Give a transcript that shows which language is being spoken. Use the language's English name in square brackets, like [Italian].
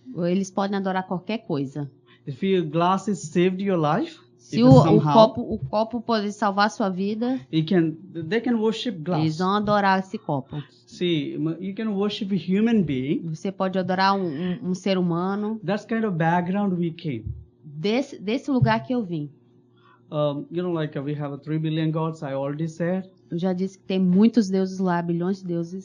[Portuguese] Eles podem adorar qualquer coisa. [English] If your glass has saved your life, [Portuguese] se o copo pode salvar sua vida, [English] they can worship glass. [Portuguese] Eles vão adorar esse copo. [English] See, you can worship a human being. [Portuguese] Você pode adorar um ser humano. [English] That's kind of background we came. [Portuguese] Desse lugar que eu vim. [English] We have 3 billion gods, I already said. [Portuguese] Eu já disse que tem muitos deuses lá, bilhões de deuses.